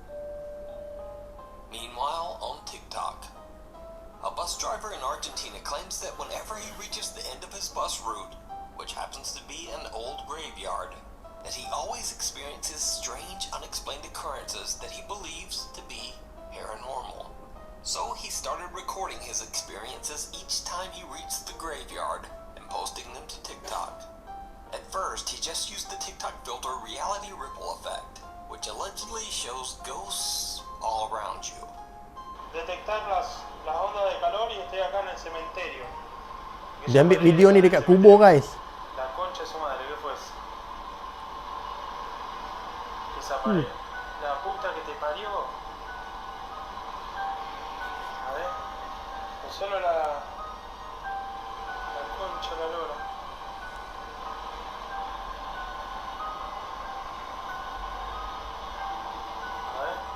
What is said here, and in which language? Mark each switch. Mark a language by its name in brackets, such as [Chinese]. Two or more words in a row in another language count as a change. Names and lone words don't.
[English] Meanwhile, on TikTok, a bus driver in Argentina claims that whenever he reaches the end of his bus route, which happens to be an old graveyard, that he always experiences strange, unexplained occurrences that he believes to be paranormal. So he started recording his experiences each time he reached the graveyard and posting them to TikTok. At first, he just used the TikTok filter Reality Ripple Effect, which allegedly shows ghosts all around you. [Spanish] Detectar las ondas de calor y estoy acá en el cementerio. [Malay] Dia ambil video ni dekat kubur guys. [Spanish] La concha de su madre, ¿qué fue eso? Esa pared. La puta que te parió. A ver. No solo la concha de la lora. A ver.